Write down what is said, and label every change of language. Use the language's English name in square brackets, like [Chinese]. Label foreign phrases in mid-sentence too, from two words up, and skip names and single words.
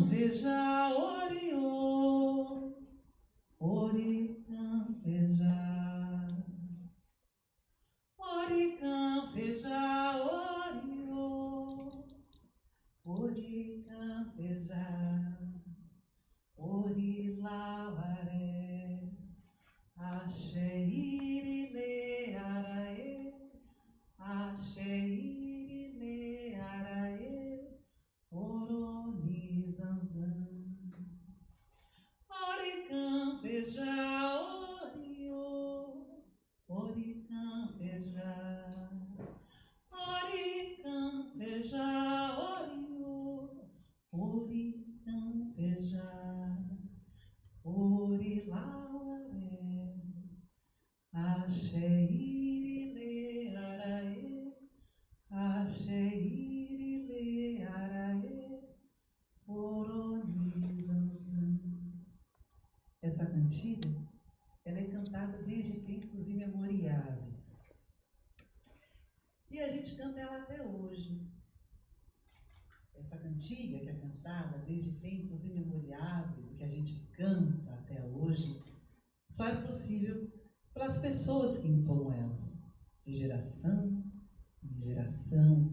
[Yoruba] Veja, oriô, oricã, veja, oricã, veja, oriô, oricã, veja, orilavaré, axé, irine, araê, axé, irine, araê, oronizanzan, oricã, veja, oriô, oricã, veja, oricã, veja, oriô, oricã, veja, orilauaré, axé, irine, araê, axé, irine, araê, oronizanzan. [Portuguese] Essa cantiga, ela é cantada desde tempos imemoriáveis. E a gente canta ela até hoje. Essa cantiga que é cantada desde tempos imemoriáveis e que a gente canta até hoje, só é possível pelas pessoas que entoam elas, de geração em geração.